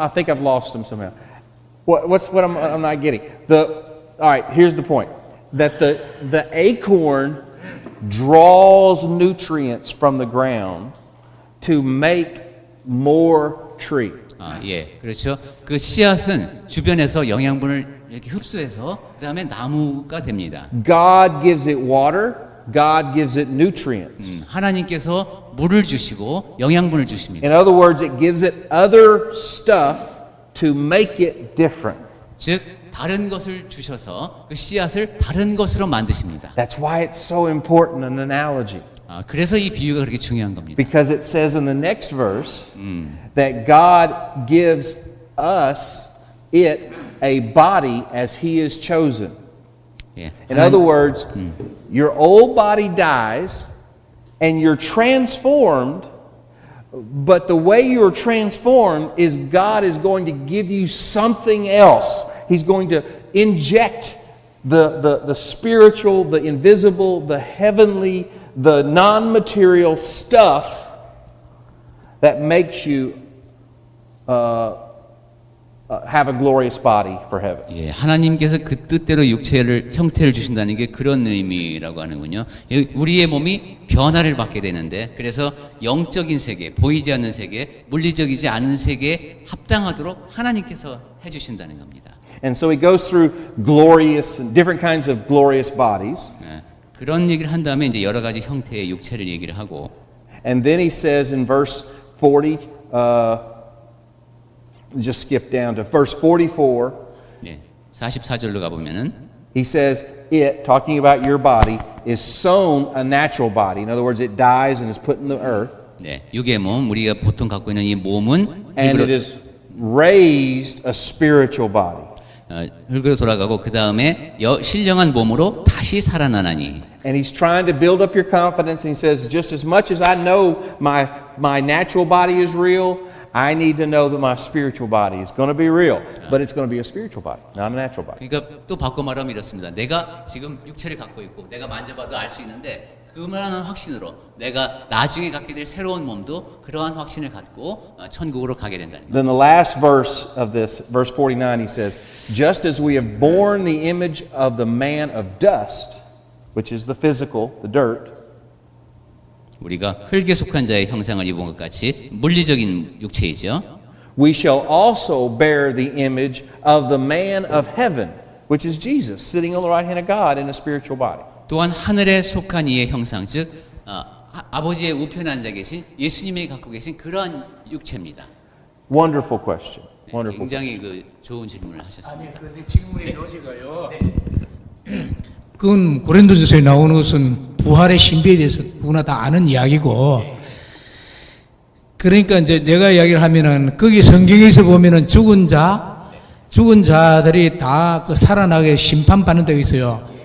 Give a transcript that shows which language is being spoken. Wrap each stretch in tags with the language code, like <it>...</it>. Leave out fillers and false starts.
<en>I think I've lost them somehow. What's what I'm not getting? All right. Here's the point. That the acorn draws nutrients from the ground to make more tree.</en> <ko>예, 그렇죠. 그 씨앗은 주변에서 영양분을 이렇게 흡수해서 그다음에 나무가 됩니다.</ko> <en>God gives it water. God gives it nutrients.</en> <ko>하나님께서 물을 주시고 영양분을 주십니다.</ko> <en>In other words, it gives it other stuff to make it different.</en> <ko>즉 다른 것을 주셔서 그 씨앗을 다른 것으로 만드십니다.</ko> <en>That's why it's so important an analogy.</en> <ko>그래서 이 비유가 그렇게 중요한 겁니다.</ko> <en>Because it says in the next verse that God gives us it a body as He is chosen.</en> <ko>예,</ko> <en>In other words, your old body dies and you're transformed, but the way you're transformed is God is going to give you something else. He's going to inject the spiritual, the invisible, the heavenly, the non-material stuff that makes you have a glorious body for heaven.</en> <ko>예, 하나님께서 그 뜻대로 형태를 주신다는 게 그런 의미라고 하는군요. 우리의 몸이 변화를 받게 되는데 그래서 영적인 세계, 보이지 않는 세계, 물리적이지 않은 세계에 합당하도록 하나님께서 해주신다는 겁니다.</ko> <en>And so he goes through glorious and different kinds of glorious bodies.</en> <ko>예, 그런 얘기를 한 다음에 이제 여러 가지 형태의 육체를 얘기를 하고</ko> <en>And then he says in verse 40, just skip down to verse 44.</en> <ko>예, 44절로 가보면은</ko> <en>He says it, talking about your body, is sown a natural body. In other words, it dies and is put in the earth.</en> <ko>네, 육의 몸, 우리가 보통 갖고 있는 이 몸은</ko> <en>And it is raised a spiritual body.</en> <ko>흙으로 돌아가고 그 다음에 신령한 몸으로 다시 살아나나니.</ko> <en>And he's trying to build up your confidence. And he says, just as much as I know my natural body is real, I need to know that my spiritual body is going to be real. But it's going to be a spiritual body, not a natural body.</en> <ko>그러니까 또 바꿔 말하면 이렇습니다. 내가 지금 육체를 갖고 있고 내가 만져봐도 알 수 있는데 그만한 확신으로 내가 나중에 갖게 될 새로운 몸도 그러한 확신을 갖고 천국으로 가게 된다는 거예요.</ko> <en>Then the last verse of this, verse 49, he says, just as we have borne the image of the man of dust, which is the physical, the dirt,</en> <ko>우리가 흙에 속한 자의 형상을 입은 것 같이 물리적인 육체이죠.</ko> <en>we shall also bear the image of the man of heaven, which is Jesus, sitting on the right hand of God in a spiritual body.</en> <ko>또한 하늘에 속한 이의 형상, 즉 아버지의 우편에 앉아 계신 예수님이 갖고 계신 그러한 육체입니다.</ko> <en>Wonderful question. Wonderful.</en> <ko>굉장히 그 좋은 질문을 하셨습니다. 아니, 근데 질문의 요지가요. 그건 고린도전서에 나오는 것은 부활의 신비에 대해서 누구나 다 아는 이야기고, 그러니까 이제 내가 이야기를 하면은 거기 성경에서 보면은 죽은 자들이 다 그 살아나게 심판받는 데가 있어요.</ko>